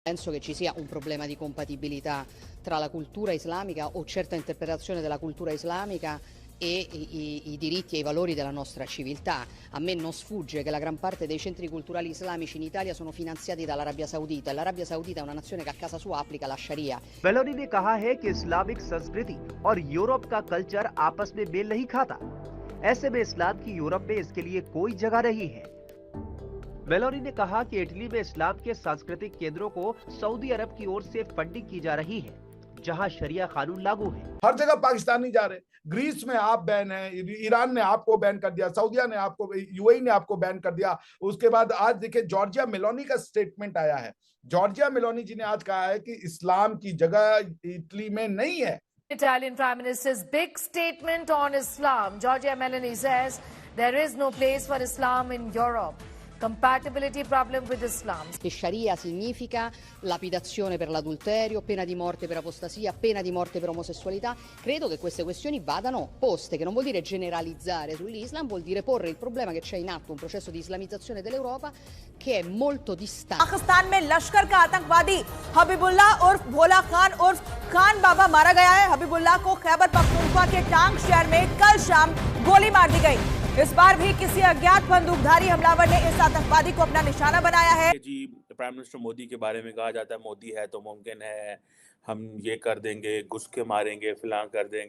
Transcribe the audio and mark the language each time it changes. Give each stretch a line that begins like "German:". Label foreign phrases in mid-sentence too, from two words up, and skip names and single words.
Italian: Penso che ci sia un problema di compatibilità tra la cultura islamica o certa interpretazione della cultura islamica e i diritti e i valori della nostra civiltà. A me non sfugge che la gran parte dei centri culturali islamici in Italia sono finanziati dall'Arabia Saudita e l'Arabia Saudita è una nazione che a casa sua applica la Sharia.
Hindi: वेलोरी ने कहा है कि इस्लामिक संस्कृति और यूरोप का कल्चर आपस में मेल नहीं खाता। ऐसे में इस्लाम की यूरोप में इसके लिए कोई जगह नहीं है। वेलोरी ने कहा कि इटली में इस्लाम के सांस्कृतिक केंद्रों को सऊदी अरब की ओर से फंडिंग की जा रही है, जहां शरिया कानून लागू है। हर जगह पाकिस्तानी जा रहे। ग्रीस में आप बैन है, ईरान ने आपको बैन कर दिया, सऊदिया ने आपको, यूएई ने आपको बैन कर दिया। उसके बाद आज देखिए जॉर्जिया मेलोनी का स्टेटमेंट आया है। जॉर्जिया मेलोनी जी ने आज कहा है कि इस्लाम की जगह इटली में नहीं है।
English: Italian Prime Minister's big statement on Islam. Giorgia Meloni says there is no place for Islam in Europe. Compatibility problem with Islam.
Italian: Che Sharia significa lapidazione per l'adulterio, pena di morte per apostasia, pena di morte per omosessualità. Credo che queste questioni vadano poste, che non vuol dire generalizzare sull'Islam, vuol dire porre il problema che c'è in atto un processo di islamizzazione dell'Europa che è molto distante.
Hindi: पाकिस्तान में लश्कर का आतंकवादी हबीबुल्ला उर्फ भोला खान उर्फ खान बाबा मारा गया है। हबीबुल्ला को खैबर पख्तूनख्वा के टांग शहर में कल शाम गोली मार दी गई। इस बार भी किसी अज्ञात बंदूकधारी हमलावर ने इस आतंकवादी को अपना निशाना बनाया है। जी प्राइम मिनिस्टर मोदी के बारे में कहा जाता है मोदी है तो मुमकिन है हम ये कर देंगे, घुस के मारेंगे, फिलहाल कर देंगे।